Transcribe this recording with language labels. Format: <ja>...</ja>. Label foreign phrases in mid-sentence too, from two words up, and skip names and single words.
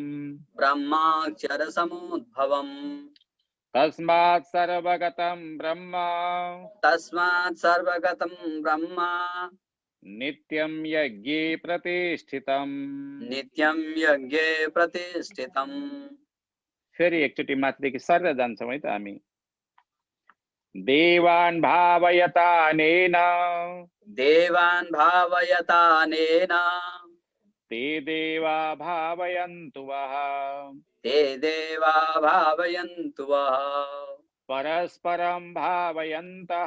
<sa>ब्रह्माक्षरसमुद्भवम् तस्मात् सर्वगतं ब्रह्म तस्मात् सर्वगतं ब्रह्म नित्यं यज्ञे प्रतिष्ठितम्। नित्यं यज्ञे प्रतिष्ठितम्।</sa> <ne>फेरि एकचोटि माथिदेखि सरेर जान्छौँ है त हामी।</ne> <sa>देवान् भावयतानेन देवान् भावयतानेन ते देवा भावयन्तु वः। ते देवा भावयन्तु वः। परस्परं भावयन्तः</sa>